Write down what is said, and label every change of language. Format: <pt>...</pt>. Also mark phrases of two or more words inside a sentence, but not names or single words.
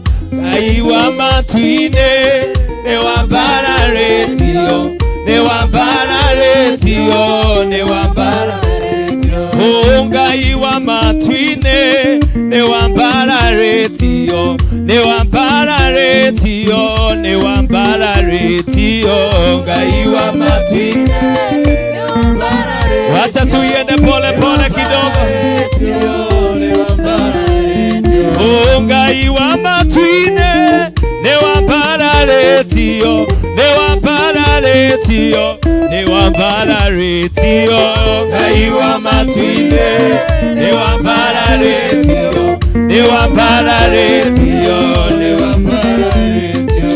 <ki>Ngai wa matwine ne wambara retio, ne wambara retio, ne wambara retio. Oh, ngai wa matwine ne wambara retio, ne wambara retio, ne wambara retio. Ngai wa matwine ne wambara retio.</ki> <sw>Wacha tuiende pole pole kidogo.</sw> <ki>Oh, ngai wa matwine ne wambara retio, ne wambara retio, ne wambara retio. Ngai wa matwine ne wambara retio, ne wambara retio, ne wambara retio.</ki>